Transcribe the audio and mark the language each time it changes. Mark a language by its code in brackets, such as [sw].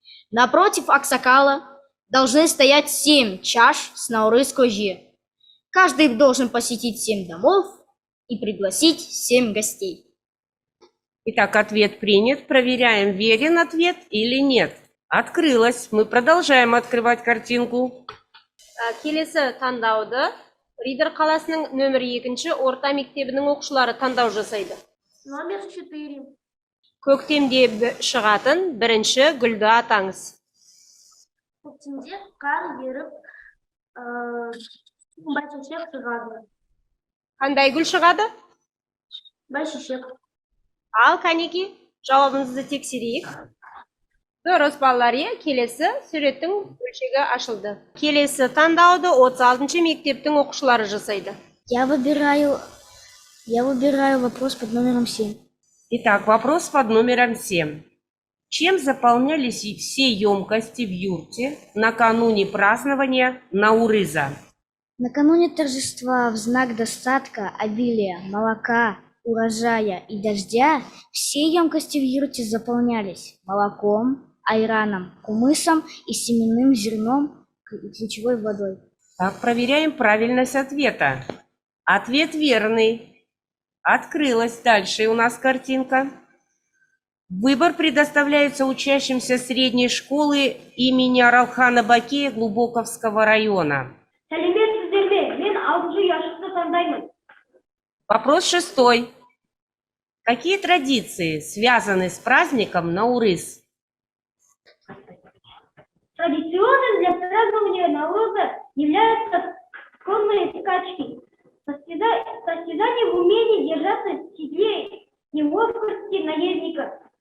[ru] Напротив аксакала должны стоять 7 чаш с Наурыз көже. Каждый должен посетить 7 домов и пригласить 7 гостей. Итак, ответ принят. Проверяем, верен ответ или нет. Открылось. Мы продолжаем открывать картинку. [kk] Келесі таңдауды Ридер қаласының нөмір 2 орта мектебінің оқушылары таңдау жасайды. [ru] Номер 4. [kk] Көктемде шығатын бірінші гүлді атаңыз. Көктемде қар еріп, бәйшешек шығады. Қандай гүл шығады? Бәйшешек. Ал, кәнеки, жауабыңызды тексерейік. Дұрыс, балалар, келесі суреттің бөлшегі ашылды. Келесі таңдауды 36-шы мектептің оқушылары жасайды. [ru] Я выбираю вопрос под номером 7. Итак, вопрос под номером 7. Чем заполнялись все емкости в юрте накануне празднования Наурыза? Накануне торжества в знак достатка, обилия, молока, урожая и дождя все емкости в юрте заполнялись молоком, айраном, кумысом и семенным зерном, ключевой водой. Так, проверяем правильность ответа. Ответ верный. Открылась дальше у нас картинка. Выбор предоставляется учащимся средней школы имени Аралхана Бакея Глубоковского района. [kk] Сәлеметсіздер ме? Мен 6 яшықты таңдаймын. [ru] Вопрос 6. Какие традиции связаны с праздником Наурыз? Традиционным для празднования Науруза являются конные скачки. Состязание в умении держаться в седле и ловкости наездника.